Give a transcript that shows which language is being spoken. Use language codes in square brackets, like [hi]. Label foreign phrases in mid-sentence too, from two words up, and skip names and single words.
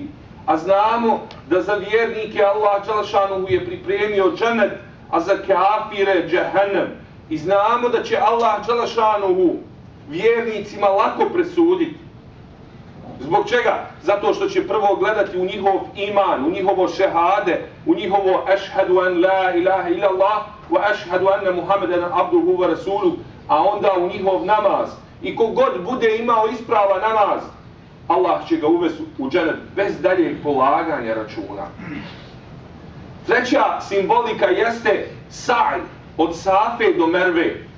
[bs] A znamo da za vjernike Allah dželešanu je pripremio džennet, a za kafire džehennem. I znamo da će Allah dželešanu vjernicima lako presuditi. Zbog čega? Zato što će prvo gledati u njihov iman, u njihovo šehade, u njihovo [ar] أشهد أن لا إله إلا الله وأشهد أن محمدا عبده ورسوله, [bs] a onda u njihov namaz. I kogod bude imao ispravan namaz, Allah će ga uvesti u džennet bez daljeg polaganja računa. Treća simbolika jeste sa'j od Safe do Merve.